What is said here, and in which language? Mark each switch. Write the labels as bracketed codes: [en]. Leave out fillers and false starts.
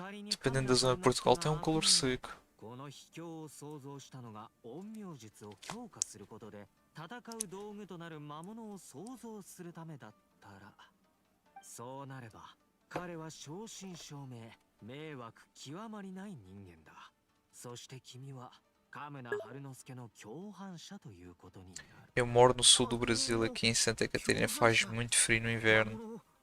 [pt] Dependendo da zona de Portugal, tem um calor seco. [ja] この秘境を創造したのが陰陽術を強化することで戦う道具となる魔物を創造するためだったら、そうなれば彼は正真正銘迷惑極まりない人間だ。そして君はカムナ春之助の共犯者ということになる。 [pt] Eu moro no sul do Brasil, aqui em Santa Catarina faz muito frio no inverno.